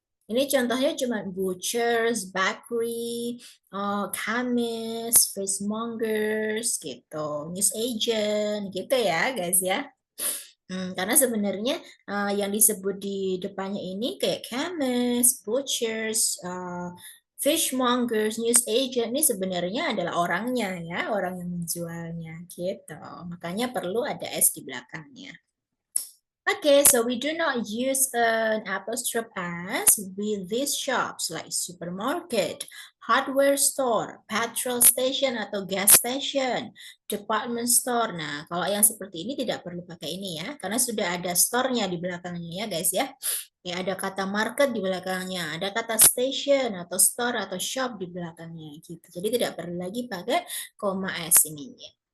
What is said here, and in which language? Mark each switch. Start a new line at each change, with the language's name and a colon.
Indonesian: Ini contohnya cuma butchers, bakery, chemist, fishmongers gitu, news agent gitu ya guys ya. Karena sebenarnya yang disebut di depannya ini kayak chemist, butchers, fishmongers, news agent ini sebenarnya adalah orangnya ya, orang yang menjualnya gitu. Makanya perlu ada S di belakangnya.
English: Okay, so we do not use an apostrophe S with these shops like supermarket, hardware store, petrol station
Indonesian: atau
English: gas station, department store.
Indonesian: Nah, kalau yang seperti ini tidak perlu pakai ini ya, karena sudah ada store-nya di belakangnya ya guys ya. Ya, ada kata market di belakangnya, ada kata station atau store atau shop di belakangnya gitu. Jadi tidak perlu lagi pakai koma S ininya.